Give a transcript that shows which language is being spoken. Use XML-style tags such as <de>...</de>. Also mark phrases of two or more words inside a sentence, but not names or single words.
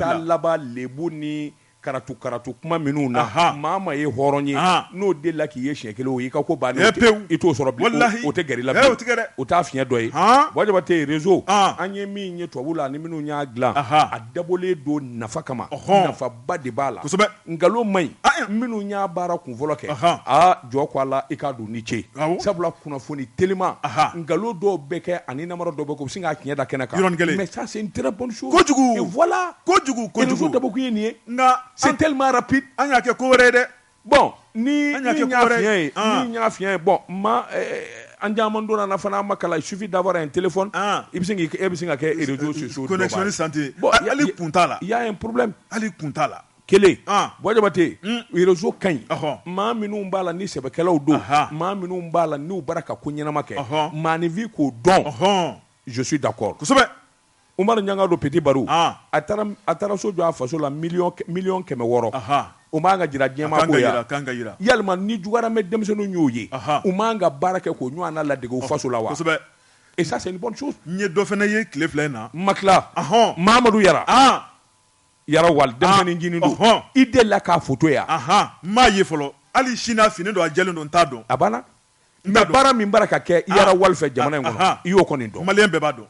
<bm>sabula a bɛ taa laban lebu ni karatu kuma minnu na maa ma ye hɔrɔn ye n'o de la k'i ye siɲɛ kelen o y'i ka ko bannen pewu i t'o sɔrɔ bilen o tɛ gɛrɛ i la bilen o t'a fiɲɛ dɔ ye Jabate réseau an ye min ye tubabu la ani minnu y'a dilan a dabɔlen don nafa kama nafaba de b'a la kosɛbɛ nkalon man ɲi minnu y'a baara kunfɔlɔ kɛ jɔ ko a la i k'a don ni ce sabula kunnafoni telima nkalon dɔw bɛ kɛ ani namara dɔw bɛ kɛ u bɛ sin k'a tiɲɛ da kɛnɛ kan</bm> <fr>mais ça c'est une très bonne chose</fr> <bm>kojugu</bm> <fr>et voilà</fr> <bm>kojugu réseau dabɔkun ye nin ye nka</bm> <fr>c'est tellement rapide</fr> <bm>an y'a kɛ ko wɛrɛ ye dɛ bon ni y'a fiɲɛ ye bon an caman donna na fana an ma kalan</bm> <fr>il suffit d'avoir un téléphone</fr> <bm>i bɛ se ka kɛ</bm> <fr>réseaux sociaux</fr> <bm>connexion ni santé hali kun t'a la</bm> <fr>il y a un problème</fr> <bm>hali kun t'a la kelen Jabate réseau ka ɲi maa minnu b'a la ni sɛbɛkɛlaw don maa minnu b'a la n'u bara ka ko ɲɛnama kɛ maanifin k'o dɔn</bm> <fr>je suis d'accord</fr> <bm>kosɛbɛ Umaru Ɲanga do Petit Barou a taara so jɔ a faso la miliyɔn 600 o man ka jira diɲɛmaa ko ya yalima ni jugaramɛ denmisɛnninw y'o ye u man ka baara kɛ k'o ɲɔgɔnna ladege u faso la wa</bm> <fr>et ça c'est une bonne chose</fr> <bm>n ye dɔ fana ye tile fila in na Makila Mahamadu Yara Wali denmisɛnnin ncinin don i delila k'a photo ya n m'a ye fɔlɔ hali sini a fini don a jɛlen don n t'a dɔn a banna mais baara min bara ka kɛ Yara Wali fɛ jamana in kɔnɔ i y'o kɔni dɔn maliyɛn bɛɛ b'a dɔn</bm>